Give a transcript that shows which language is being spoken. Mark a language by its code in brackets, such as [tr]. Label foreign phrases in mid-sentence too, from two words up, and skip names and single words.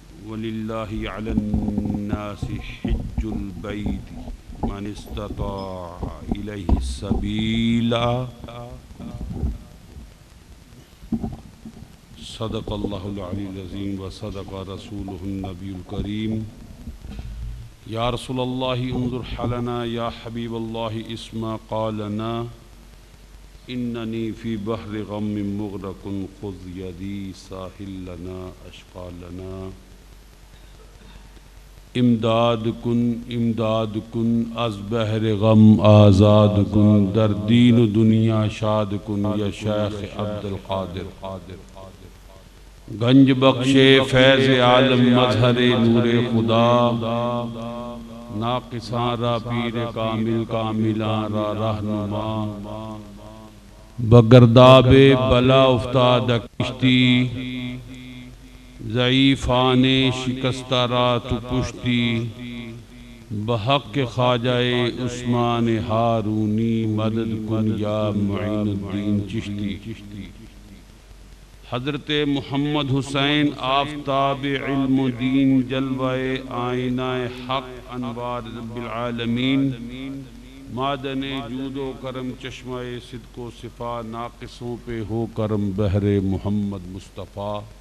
[ar] وَلِلَّهِ عَلَى النَّاسِ حِجُّ الْبَيْتِ مَنِ اسْتَطَاعَ إِلَيْهِ سَبِيلًا صدق اللہ العلی العظیم وصدق رسولہ النبی الکریم یا رسول اللہ انظر حالنا یا حبیب اللہ اسما قالنا اننی فی بحر غم مغرق خذ یدی ساحل لنا اشقا لنا [fa] امداد کن از بحر غم آزاد کن در دین و دنیا شاد کن یا شیخ عبد القادر گنج بخشے فیض عالم مظہر نور خدا ناقصاں را پیر کامل کاملاں را رہنما بگرداب بلا افتاد کشتی ضعیفان شکستہ را تو پشتی بحق خواجہ عثمان ہارونی مدد کن یا معین الدین چشتی [ur] حضرت محمد حسین آفتاب علم و دین جلوہ آئینہ حق انوار [ar] رب العالمین [ur] معدن جود و کرم چشمہ صدق و صفا ناقصوں پہ ہو کرم بحر محمد مصطفیٰ